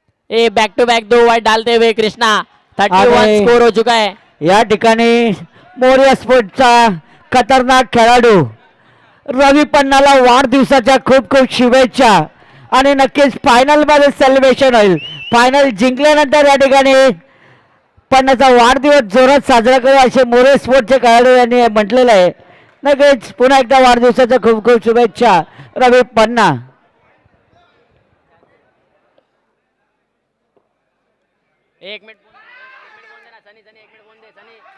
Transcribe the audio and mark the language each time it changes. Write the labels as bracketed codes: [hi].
[hi] A back to back 2 wide डालते हुए Krishna 31 score हो चुका है। [mr] या ठिकाणी मोरिया स्पोर्टचा खतरनाक खेळाडू रवी पन्नाला वाढदिवसाच्या खूप खूप शुभेच्छा आणि नक्कीच फायनल मध्ये सेलिब्रेशन होईल। फायनल जिंकल्यानंतर या ठिकाणी पन्नाचा वाढदिवस जोरात साजरा करू असे मोरे स्पोर्टचे खेळाडू यांनी म्हटलेलं आहे। नक्कीच पुन्हा एकदा वाढदिवसाच्या खूप खूप शुभेच्छा रवी पन्ना। [hi] एक मिनट बोल देना सनी, सनी 1 मिनट बोल दे सनी।